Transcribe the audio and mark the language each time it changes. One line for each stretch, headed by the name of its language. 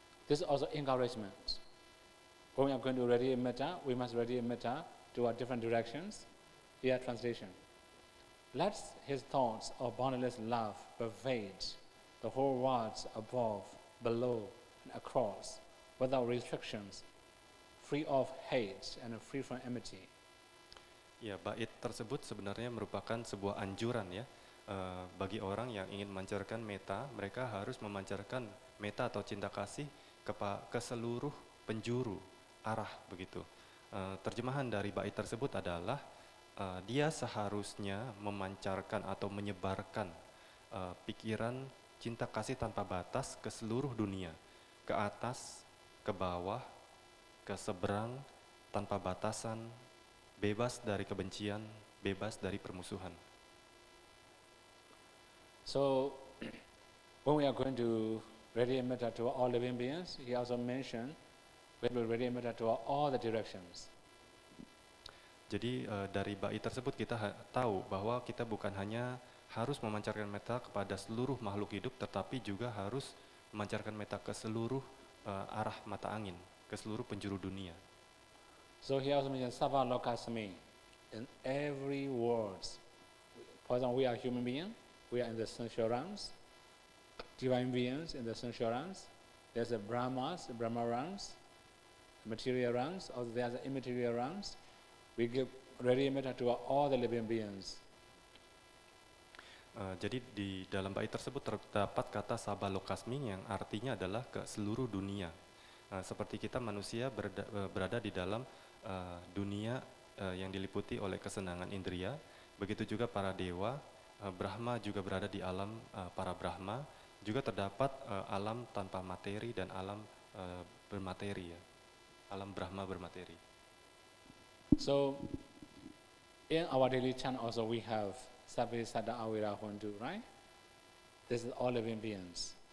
English: This is also encouragement. When we are going to radiate metta, we must radiate metta to our different directions. Here translation. Let his thoughts of boundless love pervade the whole worlds above, below, and across, without restrictions, free of hate and free from enmity.
Indonesian: Ya, bait tersebut sebenarnya merupakan sebuah anjuran ya. Bagi orang yang ingin memancarkan metta, mereka harus memancarkan metta atau cinta kasih ke seluruh penjuru arah begitu. Terjemahan dari bait tersebut adalah dia seharusnya memancarkan atau menyebarkan pikiran cinta kasih tanpa batas ke seluruh dunia, ke atas, ke bawah, ke seberang, tanpa batasan, bebas dari kebencian, bebas dari permusuhan.
English: So, when we are going to radiate metta to all living beings, he also mentioned we will radiate metta to all the directions.
Indonesian: Jadi dari bait tersebut kita tahu bahwa kita bukan hanya harus memancarkan metta kepada seluruh makhluk hidup, tetapi juga harus memancarkan metta ke seluruh arah mata angin ke seluruh penjuru dunia.
English: So he also mentions Sabha Lokasmi in every words. For example, we are human beings, we are in the sensual realms, divine beings in the sensual realms. There's the Brahmas, the Brahma realms, material realms, also there's the immaterial realms. We give radiant metta to all the living beings.
Indonesian: Jadi di dalam bait tersebut terdapat kata Sabha Lokasmi yang artinya adalah ke seluruh dunia. Seperti kita manusia berada di dalam dunia yang diliputi oleh kesenangan indria, begitu juga para dewa, Brahma juga berada di alam para Brahma, juga terdapat alam tanpa materi dan alam bermateri ya, alam Brahma bermateri.
English: So in our daily chant also we have
Pali: Sabbe Sada Awira Hondu,
English: right? This is all living beings.